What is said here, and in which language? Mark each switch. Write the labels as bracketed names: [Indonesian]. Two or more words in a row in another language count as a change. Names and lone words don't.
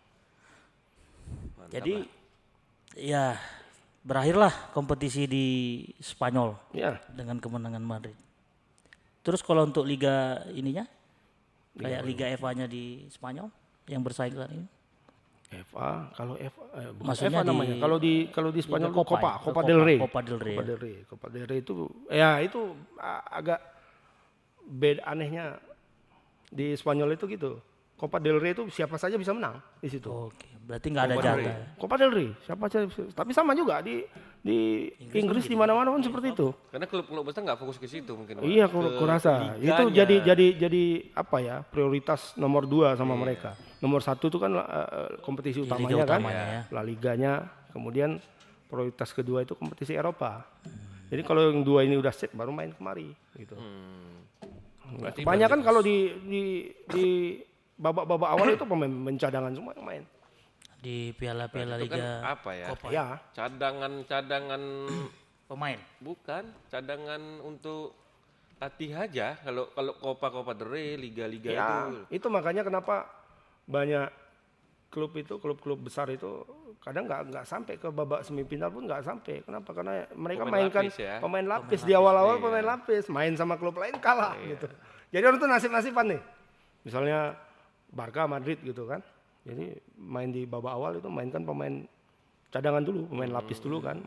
[Indonesian] Jadi ya berakhirlah kompetisi di Spanyol Ya, dengan kemenangan Madrid. Terus kalau untuk liga ininya kayak Liga FA-nya di Spanyol yang bersaing saat ini. FA kalau FA bukan Maksudnya FA namanya. Kalau di Spanyol Liga Copa ya? Copa del Rey. Copa del Rey. Copa del Rey itu ya itu agak beda anehnya di Spanyol itu gitu. Copa del Rey itu siapa saja bisa menang di situ. Oke, berarti nggak ada Copa del jatah. Rey. ya? Copa del Rey siapa saja tapi sama juga di Inggris di mana-mana pun seperti itu. Karena klub-klub besar nggak fokus ke situ mungkin. Pak. Iya, Ke kurasa. liganya. Itu jadi apa ya? Prioritas nomor 2 sama mereka. Nomor 1 itu kan kompetisi Liga utamanya kan, utamanya ya. La Liganya. Kemudian prioritas kedua itu kompetisi Eropa. Jadi kalau yang 2 ini udah set baru main kemari gitu. Kebanyakan kalau di babak-babak awal itu pemain cadangan semua yang main. Di piala-piala Itu kan Liga apa ya? Copa Ya, Cadangan pemain. bukan, cadangan untuk latih aja. Kalau Copa del Rey, liga-liga ya, itu. itu makanya kenapa banyak klub-klub besar itu kadang nggak sampai ke babak semifinal pun nggak sampai. Kenapa? Karena mereka Pemain mainkan lapis ya. pemain lapis di awal-awal, Iya. pemain lapis, main sama klub lain kalah gitu. Jadi orang tuh nasib-nasiban nih. Misalnya Barca, Madrid gitu kan. Jadi main di babak awal itu mainkan pemain cadangan dulu, pemain lapis dulu kan.